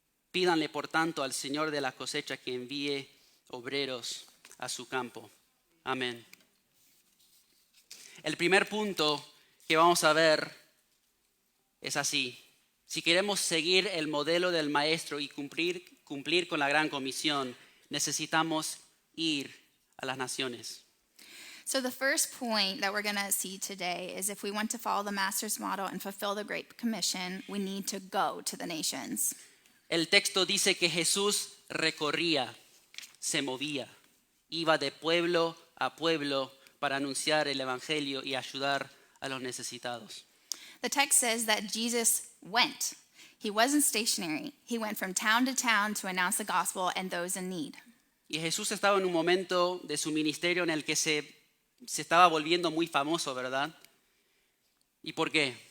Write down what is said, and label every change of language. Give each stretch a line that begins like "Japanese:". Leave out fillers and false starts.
Spanish: Pídanle, por tanto, al Señor de la cosecha que envíe obreros a su campo. Amén. El primer punto que vamos a ver es así. Si queremos seguir el modelo del maestro y cumplir con la gran comisión, necesitamos ir a las naciones.
English: So the first point that we're going to see today is if we want to follow the master's model and fulfill the Great Commission, we need to go to the nations.
Spanish: El texto dice que Jesús recorría, se movía, iba de pueblo a pueblo para anunciar el evangelio y ayudar a los necesitados.
English: The text says that Jesus went. He wasn't stationary. He went from town to town to announce the gospel and those in need.
Spanish: Y Jesús estaba en un momento de su ministerio en el que se estaba volviendo muy famoso, ¿verdad? ¿Y por qué?